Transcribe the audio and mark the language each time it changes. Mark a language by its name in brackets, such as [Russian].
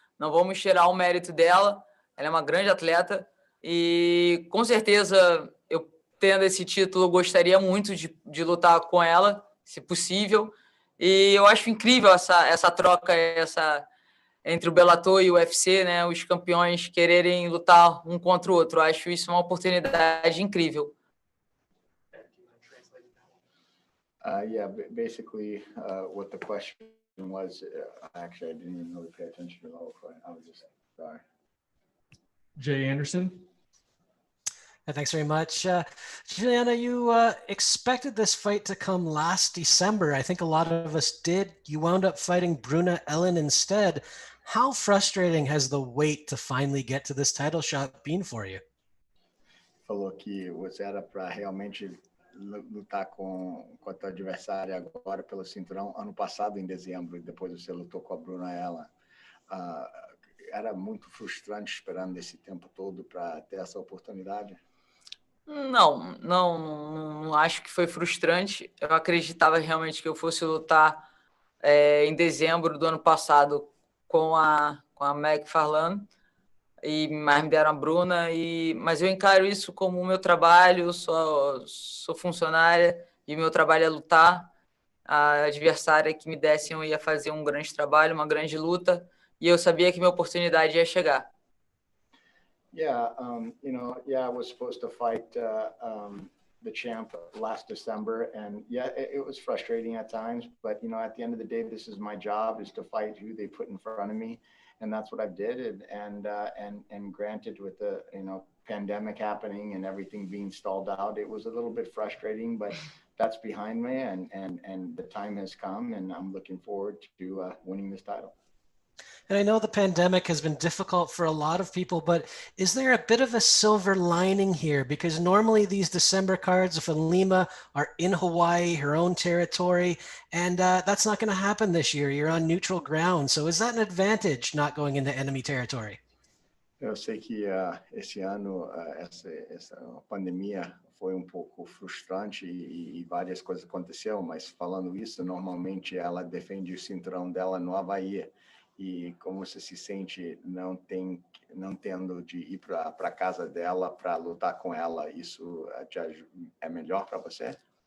[Portuguese] Não vamos tirar o mérito dela, ela é uma grande atleta e, com certeza, eu tendo esse título, eu gostaria muito de lutar com ela, se possível, e eu acho incrível essa troca entre o Bellator e o UFC, né? Os campeões quererem lutar um contra o outro, eu acho isso uma oportunidade incrível. [English] Basically, what the question was, actually, I didn't even really pay attention to the whole fight. I was just sorry. Jay Anderson. Thanks very much. Juliana, you expected this fight to come last December. I think a lot of us did. You wound up fighting Bruna Ellen instead. How frustrating has the wait to finally get to this title shot been for you? [Portuguese] Falou que você era para realmente lutar com a tua adversária agora pelo cinturão ano passado, em dezembro, e depois você lutou com a Bruna Ellen. Era muito frustrante esperando esse tempo todo para ter essa oportunidade? Não acho que foi frustrante. Eu acreditava realmente que eu fosse lutar em dezembro do ano passado com a McFarlane, mas me deram a Bruna, mas eu encaro isso como o meu trabalho, sou funcionária e o meu trabalho é lutar. A adversária que me dessem eu ia fazer um grande trabalho, uma grande luta, e eu sabia que minha oportunidade ia chegar. [English] Yeah, I was supposed to fight the champ last December, and yeah, it was frustrating at times, but at the end of the day, this is my job, is to fight who they put in front of me, and that's what I did. And granted, with the pandemic happening and everything being stalled out, it was a little bit frustrating, but that's behind me, and the time has come, and I'm looking forward to winning this title. And I know the pandemic has been difficult for a lot of people, but is there a bit of a silver lining here? Because normally these December cards of ILIMA are in Hawaii, her own territory, and that's not going to happen this year. You're on neutral ground. So is that an advantage, not going into enemy territory? [Portuguese] Eu sei que esse ano essa pandemia foi pouco frustrante e várias coisas aconteceram, mas falando isso, normalmente ela defende o cinturão dela no Havaí. E como você se sente não tendo de ir para casa dela para lutar com ela, isso é melhor para você?